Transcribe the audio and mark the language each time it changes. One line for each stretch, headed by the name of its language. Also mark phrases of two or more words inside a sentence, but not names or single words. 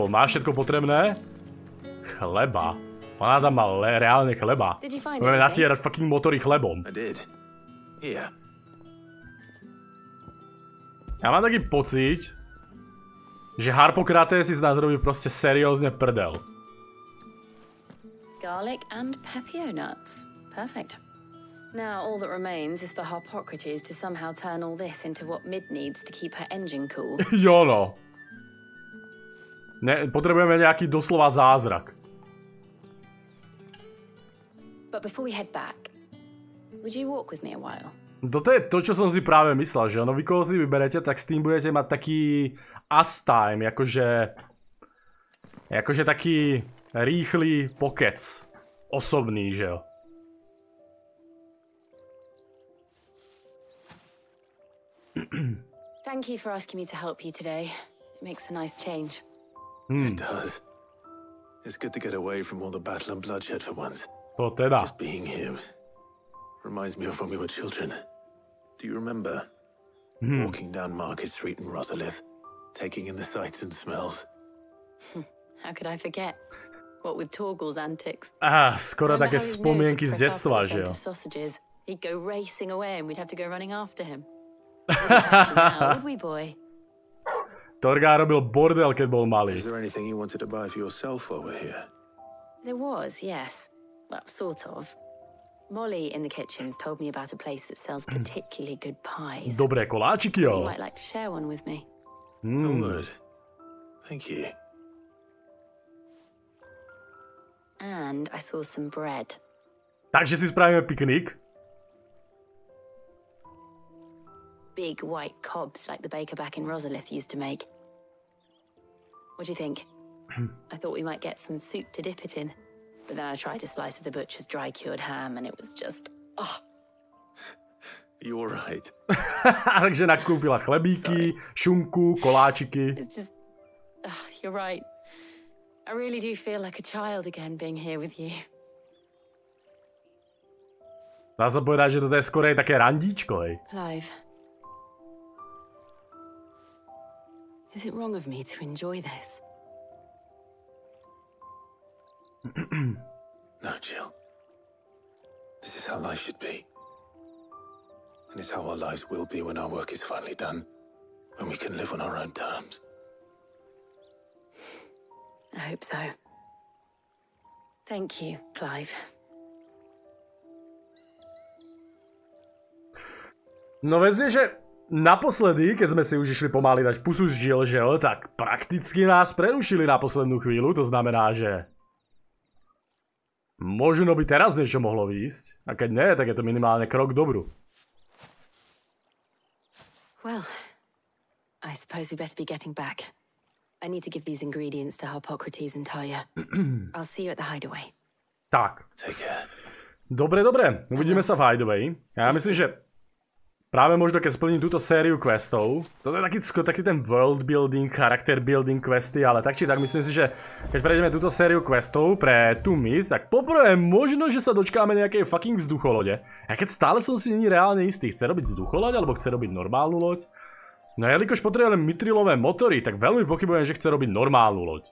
Slovak: Máš všetko potrebné? Chleba. Ona tam má reálne chleba. Budeme natierať fucking motory chlebom. Ja mám taký pocit, že Harpokraté si z nás robí proste seriózne prdel.
English: Garlic and pepio nuts. Perfect. Now all that remains is for Harpocrates to somehow turn all this into what Mid needs to keep her engine cool.
Slovak: Jo no. Potrebujeme nejaký doslova zázrak.
English: But before we head back, would you walk with me a while?
Slovak: Toto je to, čo som si práve myslel, že ono, vy koho si vyberete, tak s tým budete mať taký
English: us time,
Slovak: akože taký rýchly pokec. Osobný, že jo.
English: Thank you for asking me to help you today. It makes a nice change. It does. It's good to get away from all the battle and bloodshed for once.
Slovak: To teda.
English: Just being here reminds me of when we were children. Do you remember? Walking down Market Street in Rosalith, taking in the sights and smells. How could I forget? What with Torgal's antics.
Slovak: Skoro také spomienky z detstva, že jo.
English: He'd go racing away and we'd have to go running after him. Now, would we, boy?
Slovak: Torgal robil bordel, keď bol malý.
English: Is there anything you wanted to buy for yourself while we're here? There was, yes. Well, sort of. Molly in the kitchens told me about a place that sells particularly good pies.
Slovak: Dobré koláčiky, jo.
English: You might like to share one with me. I would. Thank you. And I saw some bread.
Slovak: Takže si spravíme piknik.
English: Big white cobs like the baker back in Rosalith used to make. What do you think? I thought we might get some soup to dip it in. But then I tried a slice of the butcher's dry-cured ham and it was just... Oh. You're right.
Slovak: Takže nakúpila chlebíky, šunku, koláčiky.
English: It's just... you're right. I really do feel like a child again being here with you.
Slovak: Dá sa povedať, že toto je skorej také randíčko, hej.
English: Clive. Is it wrong of me to enjoy this? No, Jill. This is how life should be. And it's how our lives will be when our work is finally done. When we can live on our own terms. I hope so. Thank you, Clive.
Slovak: No veď, že naposledy, keď sme si už išli pomaly dať pusu z žil, že jo, tak prakticky nás prerušili na poslednú chvíľu, to znamená, že možno by teraz niečo mohlo výjsť, a keď nie, tak je to minimálne krok dobru.
English: Well, I suppose we better be getting back. I need to give these ingredients to Harpocrates and Talia. I'll see you at the hideaway.
Slovak: Tak. Dobre, dobre, uvidíme sa v hideaway. Ja myslím, že práve možno keď splním túto sériu questov, toto je taký ten
English: world building, character building
Slovak: questy, ale tak či tak myslím si, že keď prejdeme túto sériu questov pre tú myth, tak poprvé možno, že sa dočkáme nejakej fucking vzducholode. A keď stále som si není reálne istý, chce robiť vzducholoď alebo chce robiť normálnu loď? No jelikož potrebujeme mitrilové motory, tak veľmi pochybujem, že chce robiť normálnu loď.